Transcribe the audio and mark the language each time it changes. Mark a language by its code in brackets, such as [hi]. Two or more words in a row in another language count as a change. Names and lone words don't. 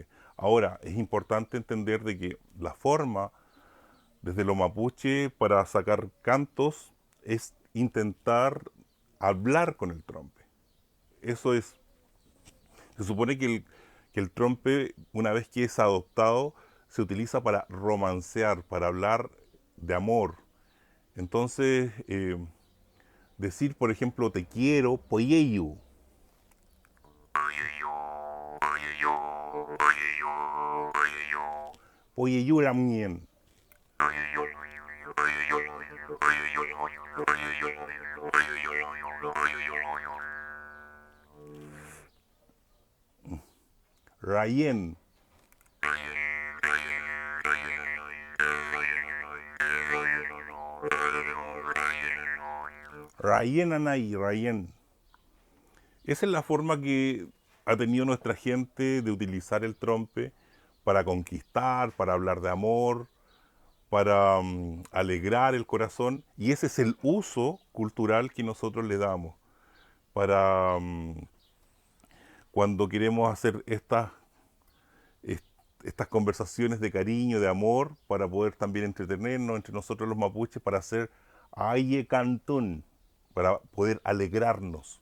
[es] Ahora, es importante entender de que la forma desde lo mapuche para sacar cantos es intentar hablar con el trompe. Eso es. Se supone que el trompe, una vez que es adoptado, se utiliza para romancear, para hablar de amor. Entonces, decir, por ejemplo, te quiero, [arn] poyeyu. Poyeyu ramien. Rayen. Rayen anay, rayen. [es] Esa es la forma que ha tenido nuestra gente de utilizar el trompe para conquistar, para hablar de amor, para alegrar el corazón. Y ese es el uso cultural que nosotros le damos para cuando queremos hacer est- estas conversaciones de cariño, de amor, para poder también entretenernos entre nosotros los mapuches, para hacer [arn] aye cantún, [es] para poder alegrarnos.